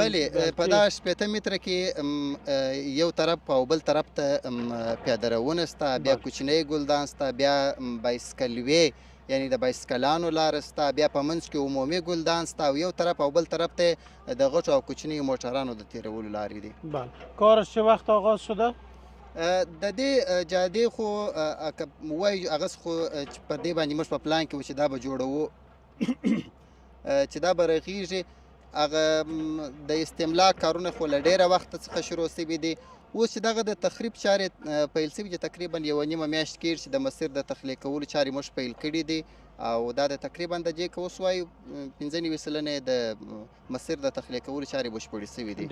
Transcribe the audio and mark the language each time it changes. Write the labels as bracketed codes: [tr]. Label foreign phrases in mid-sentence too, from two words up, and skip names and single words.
[ps] بلې، په دا 80 متره کې یو طرف او بل طرف ته پیاده روونه سته، بیا کوچنی ګلدان سته، بیا بایسکلوې یعنی د بایسکلانو لاره سته، بیا په منځ کې عمومي ګلدان سته او یو طرف او بل طرف ته د غټو او کوچنیو موټرانو د تېرولو لارې دي. [fa] بله. کارش چه وقت آغاز شده؟ [ps] د دې جادې خو وایي هغه خو چې په دې باندې موږ په پلان کې و چې دا به جوړوو چې دا به رغېږي. هغه د استملاک کارونه خو له ډېره وخته څخه شروع سوي دي. اوس چې دغه د تخریب چارې پیل سوي دي تقریبا 1.5 میاشت کېږي چې د مسیر د تخلیه کولو چارې موږ پیل کړي دي او دا د تقریبا د دې که اوس وایو 95 سلنې د مسیر د تخلیه کولو چارې بشپړې سوي دي.